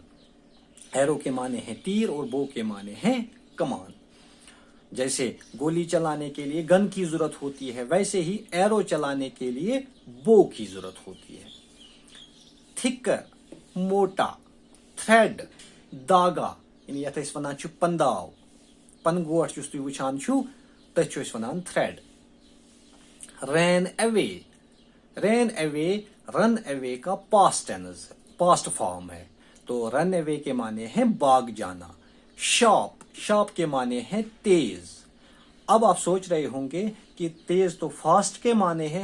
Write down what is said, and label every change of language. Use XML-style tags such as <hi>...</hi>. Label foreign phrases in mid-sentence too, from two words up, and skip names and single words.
<hi>एरो के माने हैं तीर और बो के माने हैं कमान। जैसे गोली चलाने के लिए गन की जरूरत होती है, वैसे ही एरो चलाने के लिए बो की जरूरत होती है। थिकर, मोटा। थ्रेड, धागा,</hi> <ks>यानी यथ अस वनान छु पंदाव। पनगोट जुस तुम वुचान छु तथ छु अस वनान थ्रेड।</ks> <en>ran away, ran away, run away</en> <hi>का</hi> <en>past tense, past form</en> <hi>है, तो</hi> <en>run away</en> <hi>के माने हैं भाग जाना। शार्प, शार्प के माने हैं तेज। अब आप सोच रहे होंगे कि तेज तो फास्ट के माने हैं।</hi>